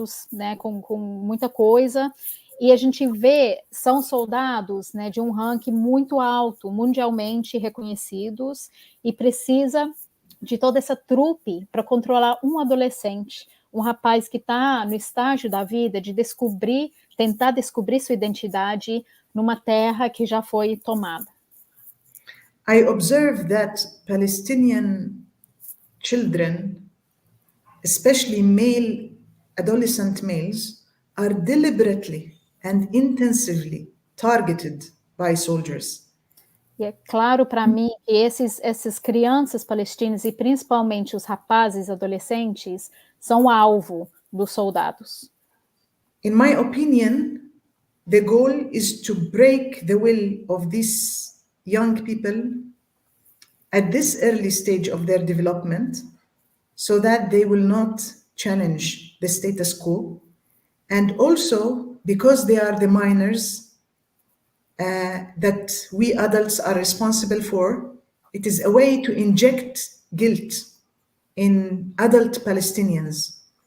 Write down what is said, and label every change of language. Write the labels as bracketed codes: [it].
[pt] né, com muita coisa, e a gente vê, são soldados, né, de um ranking muito alto, mundialmente reconhecidos, e precisa de toda essa trupe para controlar um adolescente, um rapaz que está no estágio da vida de tentar descobrir sua identidade numa terra que já foi tomada. [en] I observe that Palestinian children, especially male, adolescent males, are deliberately and intensively targeted by soldiers. [pt] E é claro para mim que essas crianças palestinas, e principalmente os rapazes adolescentes, são alvo dos soldados. [en] In my opinion, the goal is to break the will of these young people at this early stage of their development so that they will not challenge the status quo. And also because they are the minors that we adults are responsible for, it is a way to inject guilt in adult Palestinians.